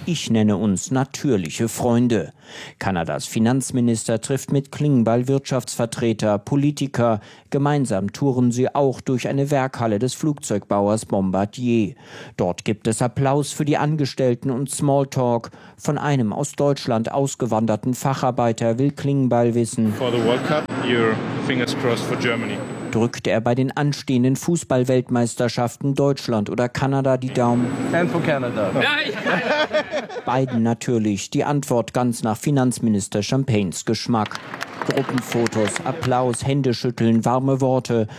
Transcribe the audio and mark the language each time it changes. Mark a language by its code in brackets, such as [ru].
[de] Ich nenne uns natürliche Freunde. Kanadas Finanzminister trifft mit Klingbeil Wirtschaftsvertreter, Politiker. Gemeinsam touren sie auch durch eine Werkhalle des Flugzeugbauers Bombardier. Dort gibt es Applaus für die Angestellten und Smalltalk. Von einem aus Deutschland ausgewanderten Facharbeiter will Klingbeil wissen. [en] For the World Cup, your fingers crossed for Germany. [de] Drückt er bei den anstehenden Fußball-Weltmeisterschaften Deutschland oder Kanada die Daumen? [en] And for Canada. [de] Beiden natürlich. Die Antwort ganz nach Finanzminister Champagnes Geschmack. Gruppenfotos, Applaus, Händeschütteln, warme Worte.